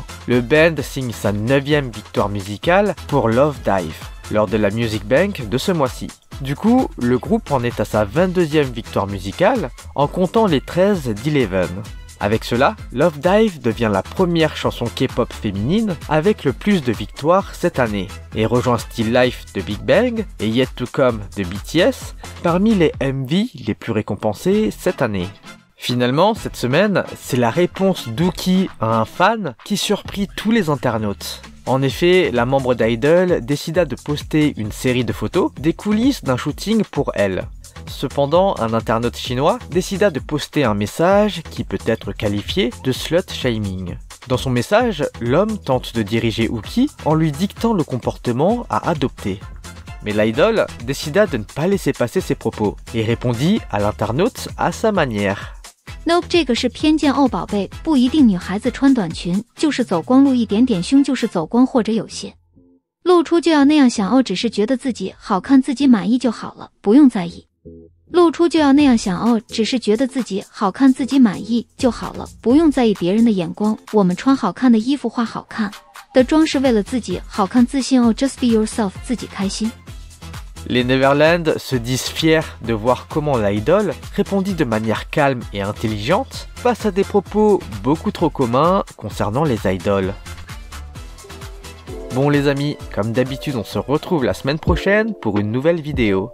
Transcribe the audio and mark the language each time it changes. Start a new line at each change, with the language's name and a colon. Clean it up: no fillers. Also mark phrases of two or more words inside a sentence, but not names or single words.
French: Le band signe sa 9e victoire musicale pour Love Dive, lors de la Music Bank de ce mois-ci. Du coup, le groupe en est à sa 22e victoire musicale, en comptant les 13 d'Eleven. Avec cela, Love Dive devient la première chanson K-pop féminine avec le plus de victoires cette année, et rejoint Still Life de Big Bang et Yet to Come de BTS parmi les MV les plus récompensés cette année. Finalement, cette semaine, c'est la réponse d'Uki à un fan qui surprit tous les internautes. En effet, la membre d'Idol décida de poster une série de photos des coulisses d'un shooting pour elle. Cependant, un internaute chinois décida de poster un message qui peut être qualifié de slut-shaming. Dans son message, l'homme tente de diriger Uki en lui dictant le comportement à adopter. Mais l'idol décida de ne pas laisser passer ses propos et répondit à l'internaute à sa manière.
Chinese: Nope， 这个是偏见哦，宝贝，不一定女孩子穿短裙就是走光，露一点点胸就是走光，或者有些露出就要那样想哦，只是觉得自己好看，自己满意就好了，不用在意。露出就要那样想哦，只是觉得自己好看，自己满意就好了，不用在意别人的眼光。我们穿好看的衣服，化好看的妆是为了自己好看自信哦 ，
English: Just be yourself，
Chinese: 自己开心。
French: Les Neverland se disent fiers de voir comment l'idol répondit de manière calme et intelligente face à des propos beaucoup trop communs concernant les idoles. Bon les amis, comme d'habitude on se retrouve la semaine prochaine pour une nouvelle vidéo.